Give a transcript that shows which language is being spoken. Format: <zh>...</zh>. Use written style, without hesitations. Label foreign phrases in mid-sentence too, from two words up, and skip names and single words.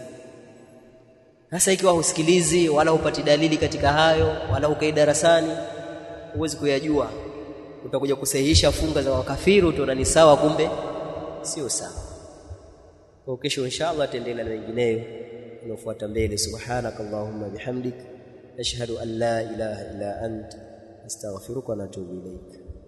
<sw>Sasa ikiwa husikilizi wala upati dalili katika hayo, wala ukai darasani, huwezi kuyajua. Utakuja kusahihisha funga za wakafiri, utaona ni sawa, kumbe sio sawa. Kwa kesho inshallah tutaendelea na mengineyo unaofuata mbele.</sw> <ar>سبحانك اللهم بحمدك أشهد أن لا إله إلا أنت أستغفرك وأتوب إليك.</ar>